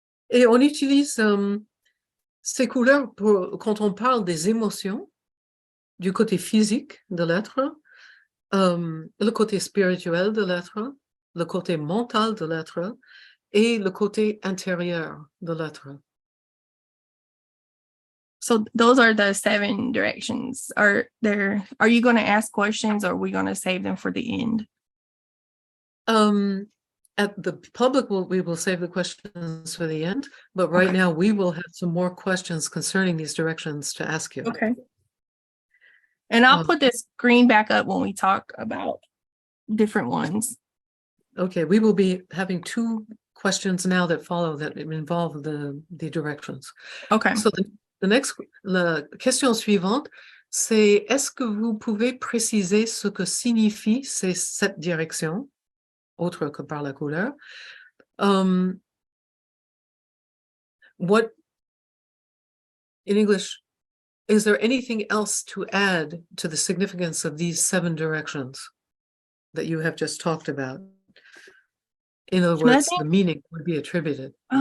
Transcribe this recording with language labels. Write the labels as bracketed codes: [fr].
[fr] Et on utilise ces couleurs quand on parle des émotions, du côté physique de l'être, le côté spirituel de l'être, le côté mental de l'être et le côté intérieur de l'être. [en] So those are the 7 directions. Are you going to ask questions, or are we going to save them for the end? At the public, we will save the questions for the end, but right now we will have some more questions concerning these directions to ask you. Okay. And I'll put this screen back up when we talk about different ones. Okay, we will be having 2 questions now that follow that involve the directions. Okay. [fr] So la question suivante, c'est est-ce que vous pouvez préciser ce que signifient ces 7 directions, autre que par la couleur? [en] What, in English, is there anything else to add to the significance of these 7 directions that you have just talked about? In other words, the meaning would be attributed.